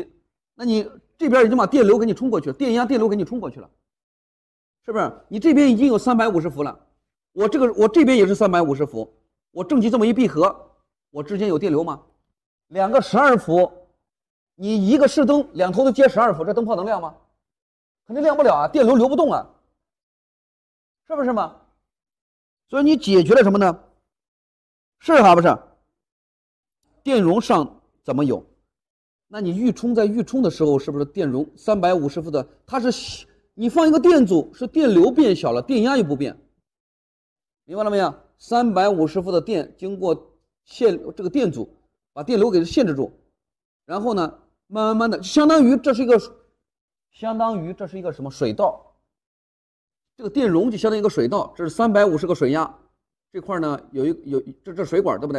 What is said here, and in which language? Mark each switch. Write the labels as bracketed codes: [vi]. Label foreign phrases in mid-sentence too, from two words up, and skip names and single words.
[zh] 那你這邊已經把電流給你衝過去了，電壓電流給你衝過去了，是不是？你這邊已經有350伏了，我這邊也是350伏，我正極這麼一閉合，我之間有電流嗎？兩個12伏，你一個試燈，兩頭都接12伏，這燈泡能亮嗎？肯定亮不了啊，電流流不動啊，是不是嘛？所以你解決了什麼呢？是還不是？電容上怎麼有？那你預充在預充的時候，是不是電容350伏的？它是你放一個電阻，是電流變小了，電壓又不變，明白了沒有？350伏的電經過這個電阻，把電流給限制住，然後呢，慢慢的，相當於這是一個什麼水道？這個電容就相當於一個水道，這是350個水壓，這塊呢這水管，對不對？